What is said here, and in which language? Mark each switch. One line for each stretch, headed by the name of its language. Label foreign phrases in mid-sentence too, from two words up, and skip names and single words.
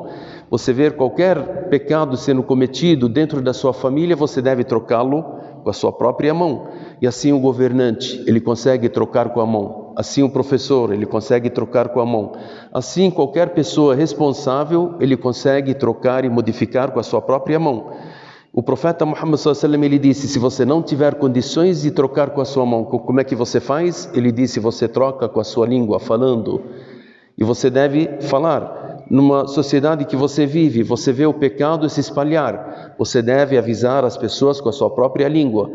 Portuguese: Você vê qualquer pecado sendo cometido dentro da sua família, você deve trocá-lo com a sua própria mão. E assim o governante, ele consegue trocar com a mão. Assim o professor, ele consegue trocar com a mão. Assim qualquer pessoa responsável, ele consegue trocar e modificar com a sua própria mão. O profeta Muhammad
Arabic: صلى الله عليه وسلم,
Portuguese: ele disse: se você não tiver condições de trocar com a sua mão, como é que você faz? Ele disse: você troca com a sua língua, falando. E você deve falar. Numa sociedade que você vive, você vê o pecado se espalhar, você deve avisar as pessoas com a sua própria língua.